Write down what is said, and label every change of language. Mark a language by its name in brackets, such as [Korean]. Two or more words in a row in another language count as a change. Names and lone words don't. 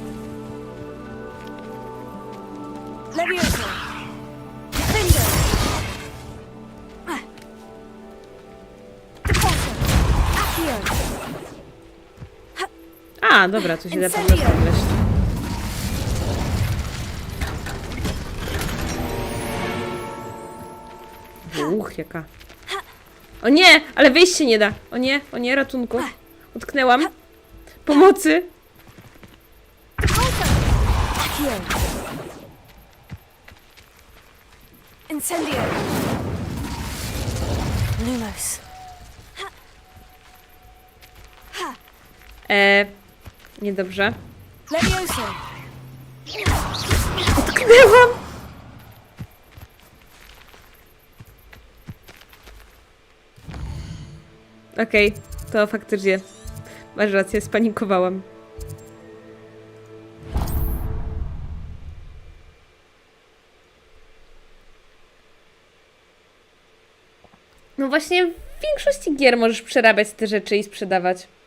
[Polish] A, dobra, tu się da po prostu wleść. Jaka. O nie, ale wyjść się nie da. O nie, ratunku. Utknęłam. Pomocy. Incendio. Lumos. Niedobrze. Levioso. Utknęłam. Okej, to faktycznie. Masz rację, spanikowałam. No właśnie, w większości gier możesz przerabiać te rzeczy i sprzedawać.